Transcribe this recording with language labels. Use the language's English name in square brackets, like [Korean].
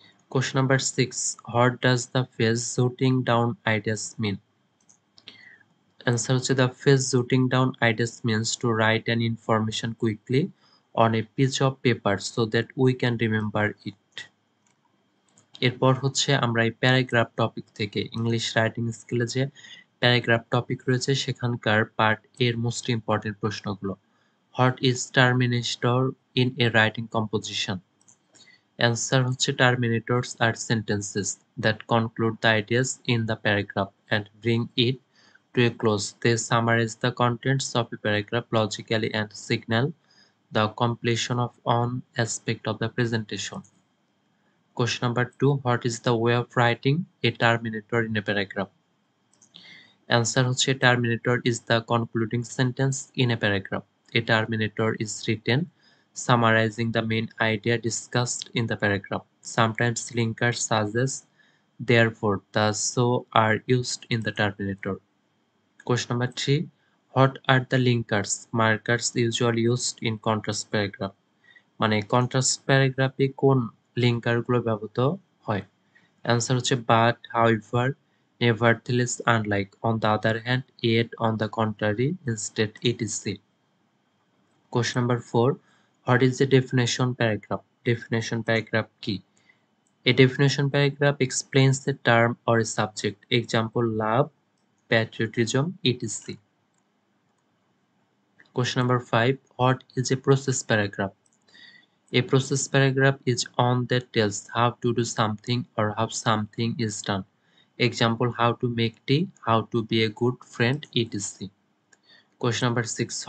[English] Question number 6, what does the phrase jotting down ideas mean? Answer হচ্ছে the phrase jotting down ideas means to write an information quickly on a piece of paper so that we can remember it. [Bangla] এরপর হচ্ছে আমরা এই paragraph topic থেকে English writing স্কিলে যে paragraph topic রয়েছে সেখানকার part এর মোস্ট ইম্পর্টেন্ট প্রশ্নগুলো। [English] What is terminator in a writing composition? Answer হচ্ছে terminators are sentences that conclude the ideas in the paragraph and bring it to a close. They summarize the contents of a paragraph logically and signal the completion of on aspect of the presentation. Question number 2, what is the way of writing a terminator in a paragraph? Answer হচ্ছে terminator is the concluding sentence in a paragraph. A terminator is written summarizing the main idea discussed in the paragraph. Sometimes linkers such as therefore, thus, so are used in the terminator. Question number 3, what are the linkers markers usually used in contrast paragraph? [Bangla] মানে contrast প্যারাগ্রাফে কোন linker গুলো ব্যবহৃত হয়? Answer হচ্ছে [English] But, however, nevertheless, unlike, on the other hand, yet, on the contrary, instead, etc. Question number 4, what is a definition paragraph? Definition paragraph কি? A definition paragraph explains a term or a subject, example love, patriotism, etc. Question number 5. What is a process paragraph? A process paragraph is one that tells how to do something or how something is done. Example, how to make tea, how to be a good friend, etc. Question number 6.